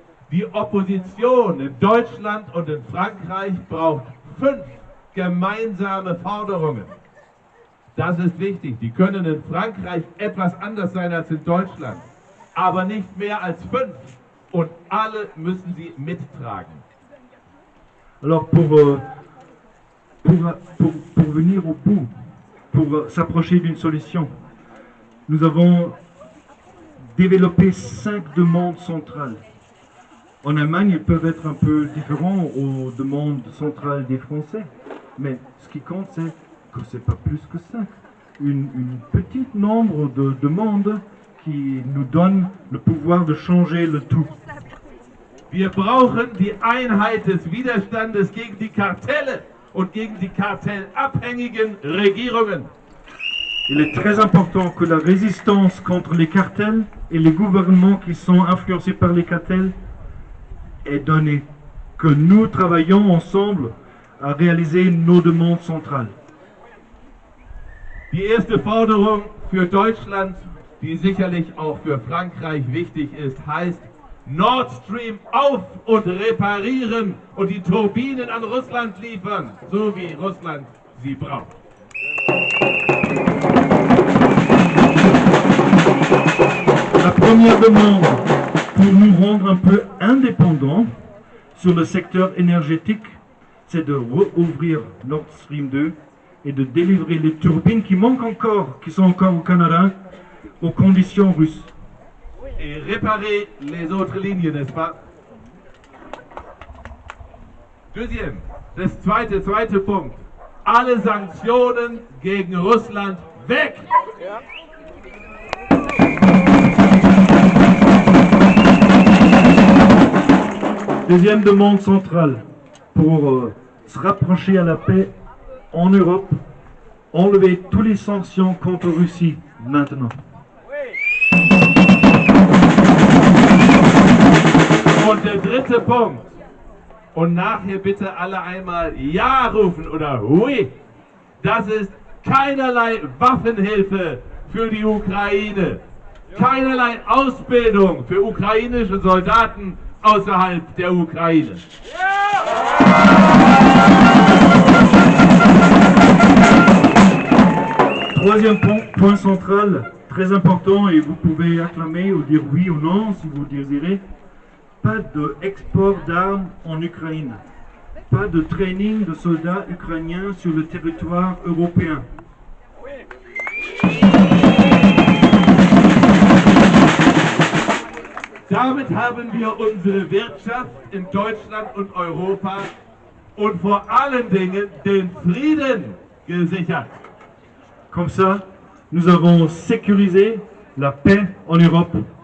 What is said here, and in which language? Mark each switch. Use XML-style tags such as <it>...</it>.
<de>Die Opposition in Deutschland und in Frankreich braucht 5 gemeinsame Forderungen. Das ist wichtig. Die können in Frankreich etwas anders sein als in Deutschland, aber nicht mehr als 5. Und alle müssen sie mittragen.</de> <fr>Alors pour venir au bout, pour s'approcher d'une solution, nous avons développé 5 demandes centrales. En Allemagne, ils peuvent être un peu différents aux demandes centrales des Français, mais ce qui compte, c'est que ce n'est pas plus que 5. Une petite nombre de demandes qui nous donne le pouvoir de changer le tout.</fr> <de>Wir brauchen die Einheit des Widerstandes gegen die Kartelle und gegen die kartellabhängigen Regierungen.</de> <fr>Il est très important que la résistance contre les cartels et les gouvernements qui sont influencés par les cartels est donnée, que nous travaillons ensemble à réaliser nos demandes centrales.</fr> <de>Die erste Forderung für Deutschland, die sicherlich auch für Frankreich wichtig ist, heißt Nord Stream auf und reparieren und die Turbinen an Russland liefern, so wie Russland sie braucht.</de> <fr>La première demande pour nous rendre un peu indépendants sur le secteur énergétique, c'est de rouvrir Nord Stream 2 et de délivrer les turbines qui manquent encore, qui sont encore au Canada, aux conditions russes. Et réparer les autres lignes, n'est-ce pas? Deuxième,</fr> <de>das zweite Punkt. Alle Sanktionen gegen Russland weg! Ja.</de> <fr>Deuxième demande centrale, pour se rapprocher à la paix en Europe, enlever toutes les sanctions contre Russie maintenant.</fr> <de>Und der dritte Punkt, und nachher bitte alle einmal Ja rufen oder Hui, das ist keinerlei Waffenhilfe für die Ukraine, keinerlei Ausbildung für ukrainische Soldaten außerhalb der Ukraine.</de> <fr>Troisième point central, très important, et vous pouvez acclamer ou dire oui ou non si vous désirez. Pas d'export d'armes en Ukraine. Pas de training de soldats ukrainiens sur le territoire européen.</fr> <de>Damit haben wir unsere Wirtschaft in Deutschland und Europa und vor allen Dingen den Frieden gesichert.</de> <fr>Comme ça, nous avons sécurisé la paix en Europe.</fr>